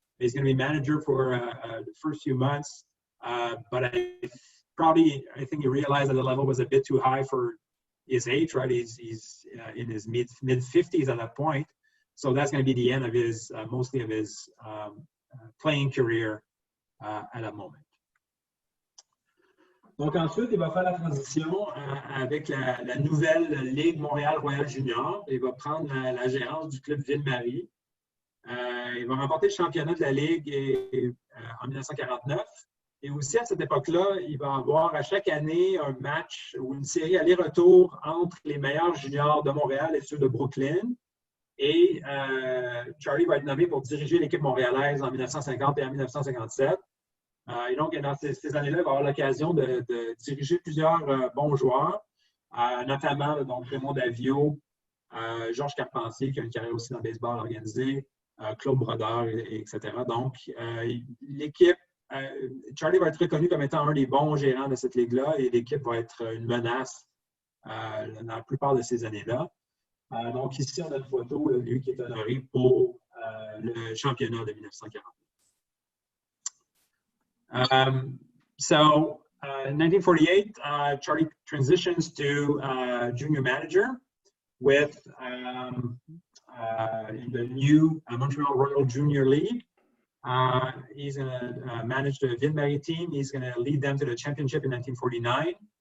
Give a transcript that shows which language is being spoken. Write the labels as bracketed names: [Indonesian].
[English] He's going to be manager for the first few months, but I think he realized that the level was a bit too high for his age, right? He's in his mid-50s at that point. So that's going to be the end of his, mostly of his playing career [French] à la moment. Donc ensuite, il va faire la transition avec la nouvelle Ligue Montréal-Royal Junior. Il va prendre la gérance du club Ville-Marie. Il va remporter le championnat de la Ligue en 1949. Et aussi, à cette époque-là, il va avoir à chaque année un match ou une série aller-retour entre les meilleurs juniors de Montréal et ceux de Brooklyn. Et Charlie va être nommé pour diriger l'équipe montréalaise en 1950 et en 1957. Et donc, dans ces années-là, il va avoir l'occasion de diriger plusieurs bons joueurs, notamment donc, Raymond Davio, Georges Carpentier, qui a une carrière aussi dans le baseball organisé, Claude Brodeur, etc. Donc, l'équipe, Charlie va être reconnu comme étant un des bons gérants de cette ligue-là et l'équipe va être une menace dans la plupart de ces années-là. Donc, ici, on a une photo de lui qui est honoré pour le championnat de 1940. [English] So, in 1948, Charlie transitions to junior manager with the new Montreal Royal Junior League. He's going to manage the Ville-Marie team. He's going to lead them to the championship in 1949.